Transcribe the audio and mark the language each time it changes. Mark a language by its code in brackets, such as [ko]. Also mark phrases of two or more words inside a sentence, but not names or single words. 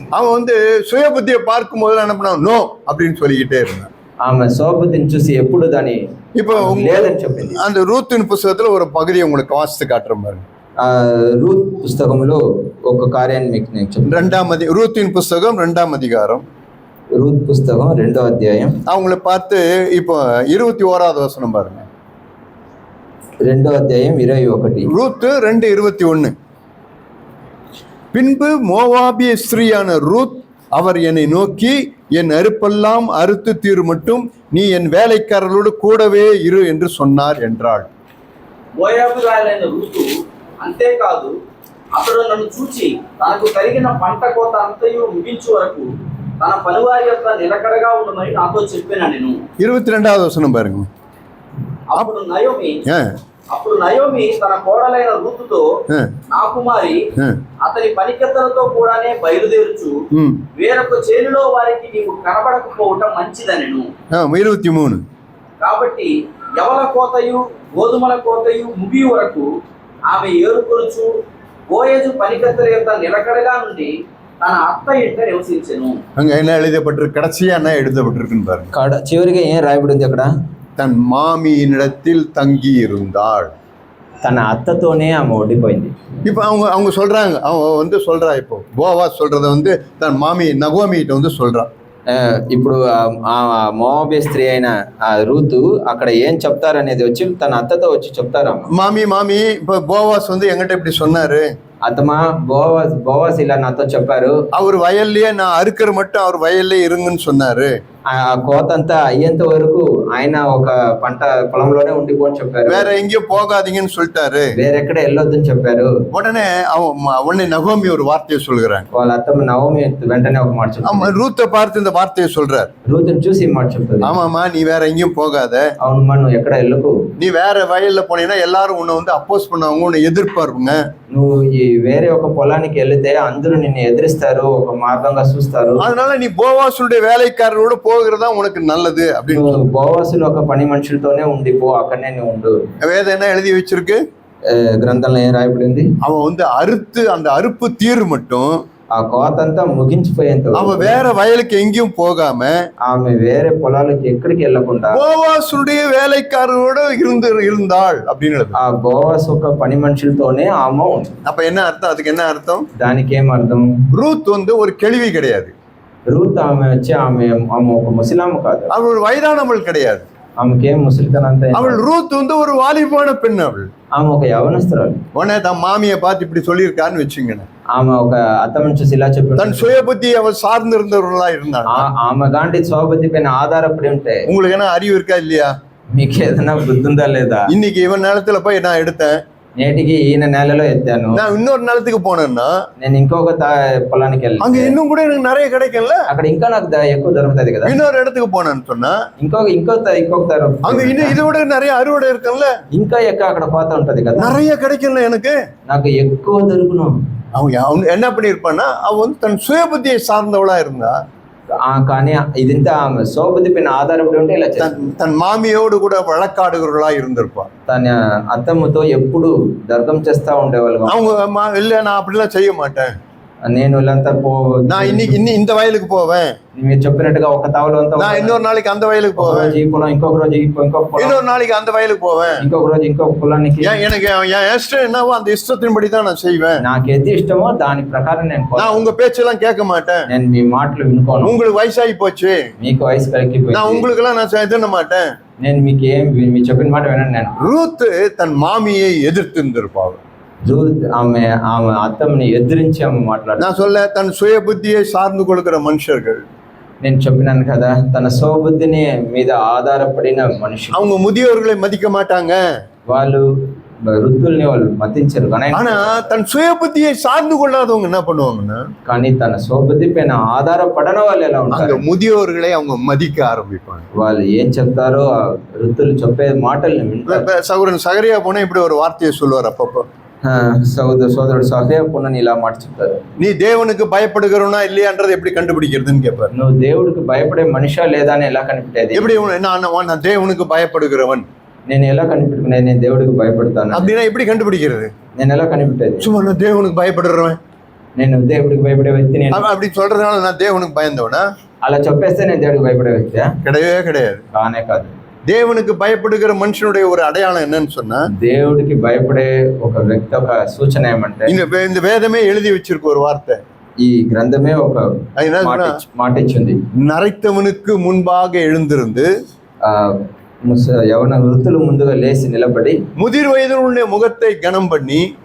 [ta] அவன் சுய புத்தியை பார்க்கும் போது என்ன பண்ண, நோ அப்படின்னு சொல்லிக்கிட்டே இருந்தான். [te] ఆమె సోబుద్ధిని చూసి ఎప్పుడు దాని [ta] இப்போ [te] లేదని చెప్పింది. [ta] அந்த ரூத்தின் புஸ்தகத்துல ஒரு பகுதியை உங்களுக்கு வாசித்து காட்டுறேன் பாருங்க. [te] రూత్ పుస్తకంలో ఒక కార్యాన్ని మీకు నేను చెప్తాను. [ta] ரூத்தின் புஸ்தகம் 2ஆம் அதிகாரம், [te] రూత్ పుస్తకం 2వ అధ్యాయం. [ta] அவங்கள பார்த்து இப்போ 21வது வசனம் பாருங்க. [te] 2వ అధ్యాయం 21. [ta] ரூத் 2:21. பின்பு மோவாபிய ஸ்திரீயான ரூத் அவர் என்னை நோக்கி, என் அறுப்பெல்லாம் அறுத்து தீர் மட்டும் நீ என் வேலைக்காரர்களோடு கூடவே இரு என்று சொன்னார் என்றாள். [te] మోయాబురాలైన రూతు అంతేకాదు, అతడు నన్ను చూచి తనకు కలిగిన పంట కోత అంతయు ముగించు వరకు తన పనివారి యొక్క నిలకడగా ఉండమని నాతో చెప్పిన నేను. 22வது వచనం பாருங்க. అప్పుడు నయోమి తన కోడలైన రూతుతో, నా కుమారి, అతని పనికత్తలతో కూడానే బయలుదేరుచు వేరొక చేనులో వారికి నీవు కనబడకపోవటం మంచిదనెను. 23. కాబట్టి యవల కోతయు గోధుమల కోతయు ముగి వరకు ఆమె ఏరుకొనుచు బోయజు పనికత్తల యొక్క నిలకడగా నుండి తన అత్త ఇంట నివసించెను. [ta] அங்க என்ன எழுதப்பட்டிருக்கு? கடைசியா என்ன எழுதப்பட்டிருக்குன்னு பாருங்க. [te] చివరిగా ఏం రాయబడి ఉంది అక్కడ? [ta] தன் மாமியினிடத்தில் தங்கி இருந்தாள். [te] తన అత్తతోనే ఆమె ఓడిపోయింది. [ta] இப்போ அவங்க சொல்றாங்க, அவங்க சொல்றா, இப்போ போவா சொல்றத தன் மாமி நகோமிகிட்ட சொல்றா. [te] ఇప్పుడు ఆ మోవాబియ స్త్రీ అయిన ఆ రూతు అక్కడ ఏం చెప్తారు అనేది వచ్చి తన అత్తతో వచ్చి చెప్తారు. [ta] மாமி இப்போ போவாஸ் என்கிட்ட இப்படி சொன்னாரு, [te] అత్తమా బోవాస్ ఇలా నాతో చెప్పారు, [ta] அவர் வயல்லயே நான் அறுக்கிற மட்டும் அவர் வயல்லே இருங்கன்னு சொன்னாரு. [te] ఆ కోత అంతా అయ్యేంత వరకు ఆయన ఒక పంట పొలంలోనే ఉండిపోని చెప్పారు, [ta] வேற எங்கேயும் போகாதீங்கன்னு சொல்லிட்டாரு, [te] వేరెక్కడ వెళ్ళొద్దని చెప్పారు. [ta] உடனே நகோமி ஒரு வார்த்தையை சொல்கிறாங்க. [te] వాళ్ళ అత్తమ్మ నవోమి వెంటనే ఒక మాట చెప్తారు. [ta] ரூத்தை பார்த்து இந்த வார்த்தையை சொல்றாரு. [te] రూతుని చూసి ఈ మాట చెప్తారు, [ta] ஆமாமா நீ வேற எங்கேயும் போகாத, [te] అవునమ్మా నువ్వు ఎక్కడ వెళ్ళకు, [ta] நீ வேற வயல்ல போனீங்கன்னா எல்லாரும் உன்னை அப்போஸ் பண்ணுவாங்க, உன்னை எதிர்ப்பாருங்க. [te] నువ్వు ఈ వేరే ఒక పొలానికి వెళితే అందరూ నిన్ను ఎదిరిస్తారు, ఒక మార్గంగా చూస్తారు. [ta] அதனால நீ போவாசுடைய வேலைக்காரரோட போகிறதா உனக்கு நல்லது அப்படின்னு. [te] బోవాసులు ఒక పని మనుషులతోనే ఉండిపో, అక్కడనే నువ్వు ఉండు. [ta] வேதம் என்ன எழுதி வச்சிருக்கு? [te] గ్రంథంలో ఏం రాయబడింది? [ta] அவன் அறுத்து அந்த அறுப்பு தீர் மட்டும் [te] ఆ కోత అంతా ముగించిపోయేంత [ta] அவன் வேற வயலுக்கு எங்கேயும் போகாம [te] ఆమె వేరే పొలాలకు ఎక్కడికి వెళ్ళకుండా [ta] போவாசுடைய வேலைக்காரரோட இருந்தாள் அப்படின்னு. [te] ఆ బోవాస్ ఒక పని మనుషులతోనే ఆమె ఉంది. [ta] அப்ப என்ன அர்த்தம்? அதுக்கு என்ன அர்த்தம்? [te] దానికి ఏం అర్థం? [ta] ரூத் ஒரு கேள்வி கிடையாது. [te] రూత్ ఆమె వచ్చి ఆమె ఒక ముసలామ కాదు, [ta] அவள் ஒரு வயதானவள் கிடையாது. [te] ఆమెకేం ముసలితనం అంతా [ta] அவள் ரூத் வந்து ஒரு வாலிபான பெண். [te] ఆమె ఒక యవనస్తురాలు. [ta] உடனே தன் மாமியை பார்த்து இப்படி சொல்லியிருக்கான்னு வச்சுங்கண்ணே. [te] ఆమె ఒక అత్తమ్మ చూసి ఇలా చెప్పి [ta] தன் சுய புத்தி அவள் சார்ந்து இருந்தவர்களா இருந்தாங்க. [te] ఆమె గాంటి స్వబుద్ధి పైన ఆధారపడి ఉంటే [ta] உங்களுக்கு என்ன அறிவு இருக்கா இல்லையா? [te] మీకు ఏదైనా బుద్ధి ఉందా లేదా? [ta] இன்னைக்கு இவன் நிலத்துல போய் நான் எடுத்தேன், [te] నేటికి ఈయన నేలలో ఎత్తాను, [ta] நான் இன்னொரு நிலத்துக்கு போனேன்னா [te] నేను ఇంకొక పొలానికి [ta] அங்க [te] వెళ్ళి [ta] இன்னும் கூட எனக்கு நிறைய கிடைக்கும்ல. [te] అక్కడ ఇంకా నాకు ఎక్కువ దొరుకుతుంది కదా. [ta] இன்னொரு இடத்துக்கு போனேன்னு சொன்னா [te] ఇంకొక [ta] அங்க இன்னும் இதை விட நிறைய அறுவடை இருக்குல்ல, [te] ఇంకా ఎక్కువ అక్కడ కోత ఉంటది కదా, [ta] நிறைய கிடைக்கும்ல எனக்கு. [te] నాకు ఎక్కువ దొరుకును. [ta] அவன் என்ன பண்ணிருப்பான்னா, அவன் வந்து தன் சுய புத்தியை சார்ந்தவளா இருந்தா, [te] కానీ ఇదంతా ఆమె స్వబుద్ధి పైన ఆధారపడి ఉంటే ఇలా [ta] தன் மாமியோடு கூட வழக்காடுகிறவர்களா இருந்திருப்பான். [te] తన అత్తమ్మతో ఎప్పుడు దర్గం చేస్తా ఉండేవాళ్ళు. [ta] அவங்க இல்ல நான் அப்படிலாம் செய்ய மாட்டேன், [te] నేను వీళ్ళంతా [ta] நான் இன்னைக்கு இந்த வயலுக்கு போவேன், [te] మీరు చెప్పినట్టుగా ఒక తావులో [ta] நான் இன்னொரு నాளைக்கு அந்த వయலுக்கு పోவேன், [te] ఈ పొలం ఇంకొక రోజు ఇంకొక పొలం, [ta] இன்னொரு நாளைக்கு அந்த வயலுக்கு போவேன், [te] ఇంకొక రోజు ఇంకొక పొలానికి. [ta] எனக்கு என் இஷ்டம் என்னவோ அந்த இஷ்டத்தின்படி தான் நான் செய்வேன். [te] నాకు ఏది ఇష్టమో దాని ప్రకారం [ta] நான் உங்க பேச்செல்லாம் கேட்க மாட்டேன், [te] నేను మీ మాటలు వినుకోను. [ta] உங்களுக்கு వయసాగి போச்சு, [te] మీకు వయసు కలిగిపోయింది, [ta] நான் உங்களுக்கு எல்லாம் நான் இது மாட்டேன். [te] నేను మీకు మీ చెప్పిన మాట వినండి. నేను [ta] ரூத் தன் மாமியை எதிர்த்து இருந்திருப்பாள். [te] ఆమె అత్తమ్మని ఎదిరించి ఆమె మాట్లాడు. [ta] நான் சொல்ல, தன் சுய புத்தியை சார்ந்து கொள்கிற மனுஷர்கள், [te] నేను చెప్పినాను కదా, తన స్వబుద్ధిని మీద ఆధారపడిన మనుషులు, [ta] அவங்க ముதியோர்களை మதிக்க మాட்டாங்க, [te] వాళ్ళు వృద్ధుల్ని వాళ్ళు మతించరు. [ta] ஆனா தன் சுய புத்தியை சார்ந்து கொள்ளாதவங்க என்ன பண்ணுவாங்கன்னா, [te] కానీ తన స్వబుద్ధి పైన ఆధారపడన వాళ్ళు ఎలా [ta] அந்த [te] ఉంటారు, [ta] முதியோர்களை அவங்க மதிக்க ஆரம்பிப்பாங்க. [te] వాళ్ళు ఏం చెప్తారో ఆ వృద్ధులు చెప్పే మాటల్ని వింటారు. [ta] சகோதரன் சகரியா போனா இப்படி ஒரு வார்த்தையை சொல்லுவார் அப்பப்போ, [te] సోదరుడు సహదేవ పునని ఇలా మాట చెప్తారు, [ta] நீ தேவனுக்கு பயப்படுகிறவனா இல்லையான்றதை எப்படி கண்டுபிடிக்கிறதுன்னு கேட்பாரு. [te] నువ్వు దేవుడికి భయపడే మనిషా లేదా అని ఎలా కనిపెట్టేది? [ta] எப்படி நான் தேவனுக்கு பயப்படுகிறவன் [te] నేను ఎలా కనిపెట్టుకునేది? నేను దేవుడికి భయపడతాను [ta] அப்படின்னா எப்படி கண்டுபிடிக்கிறது? [te] నేను ఎలా కనిపెట్టేది? [ta] சும்மா நான் தேவனுக்கு பயப்படுறவன், [te] నేను దేవుడికి భయపడే వ్యక్తి నేను [ta] அப்படி சொல்றதுனால நான் தேவனுக்கு பயந்தவனா? [te] అలా చెప్పేస్తే నేను దేవుడికి భయపడే వ్యక్తి [ta] கிடையவே கிடையாது. [te] కానే కాదు. [ta] தேவனுக்கு பயப்படுகிற மனுஷனுடைய ஒரு அடையாளம் என்னன்னு சொன்னா, [te] దేవుడికి భయపడే ఒక వ్యక్తి ఒక సూచన ఏమంటే, [ta] இந்த வேதமே எழுதி வச்சிருக்க ஒரு வார்த்தை, [te] ఈ గ్రంథమే ఒక మాట ఇచ్చింది, [ta] நரைத்தவனுக்கு முன்பாக எழுந்திருந்து [te] యవన వృద్ధులు ముందుగా లేచి నిలబడి [ta] முதிர் வயதினுடைய முகத்தை கனம் பண்ணி